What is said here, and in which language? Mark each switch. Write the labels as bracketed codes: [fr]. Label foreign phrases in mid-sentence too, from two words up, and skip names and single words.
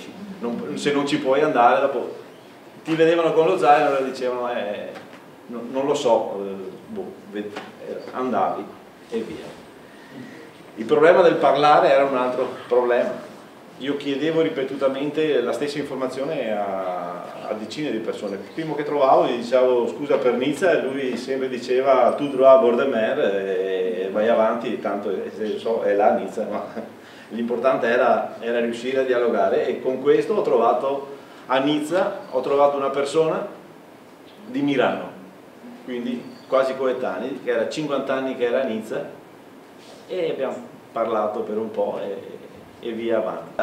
[it] Se non ci puoi andare, dopo ti vedevano con lo zaino e dicevano non lo so, andavi e via. Il problema del parlare era un altro problema. Io chiedevo ripetutamente la stessa informazione a decine di persone. Il primo che trovavo gli dicevo scusa per Nizza e lui sempre diceva [fr] tu droit à bord de mer [it] e vai avanti, tanto è là Nizza, ma l'importante era riuscire a dialogare, e con questo ho trovato a Nizza una persona di Milano, quindi quasi coetanei, che era 50 anni che era a Nizza, e abbiamo parlato per un po' e via avanti.